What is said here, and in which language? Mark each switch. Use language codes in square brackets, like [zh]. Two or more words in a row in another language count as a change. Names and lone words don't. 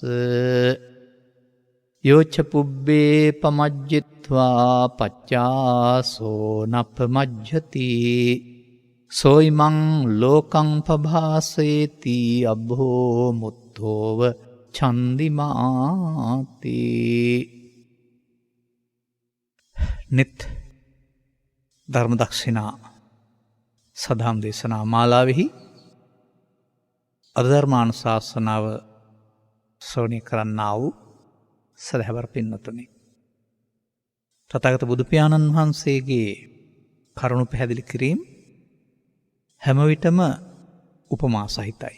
[pi] යෝච පුබ්බේ පමජ්ජිත්වා පච්චාසෝ නප්පමජ්ජති සෝයිමං ලෝකං පභාසේති අබ්බෝ මුත්තෝව චන්දිමාති. [si] නිත් ධර්මදක්ෂිනා සදහම් දේශනා මාලාවෙහි අධර්මානුශාසනාව ශ්‍රවණය කරන්නා වූ සදහැවර පින්නතුනි, තථාගත බුදු පියාණන් වහන්සේගේ කරුණු පැහැදිලි කිරීම හැම විටම උපමා සහිතයි.